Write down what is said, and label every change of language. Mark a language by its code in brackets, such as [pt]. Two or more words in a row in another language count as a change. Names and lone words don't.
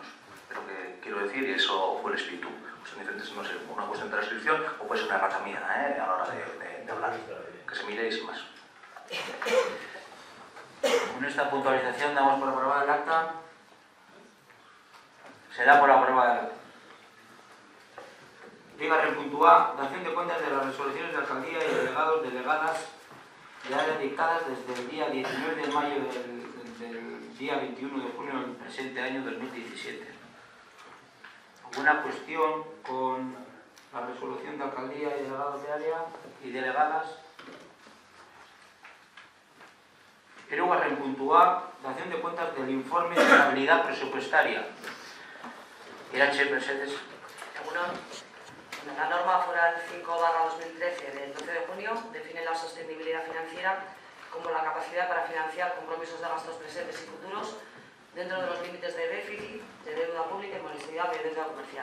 [es] Es lo que quiero decir, y eso fue el espíritu. Pues en diferentes, no sé, una cuestión de transcripción, o puede ser una errata mía, a la hora de hablar. Que se mire y sin más. Con esta puntualización damos por aprobada el acta. Se da por aprobada el acta. [eu] Bigarren puntua, [es] dación de cuentas de las resoluciones de alcaldía y delegados, delegadas ya dictadas desde el día 19 de mayo del día 21 de junio del presente año 2017. ¿Alguna cuestión con la resolución de alcaldía y delegados de área y delegadas? [eu] Hirugarren puntua, [es] dación de cuentas del informe de estabilidad presupuestaria. Irache, Mercedes. La norma foral 5/2013 del 12 de junio define la sostenibilidad financiera como la capacidad para financiar compromisos de gastos presentes y futuros dentro de los límites de déficit, de deuda pública y morosidad de deuda comercial.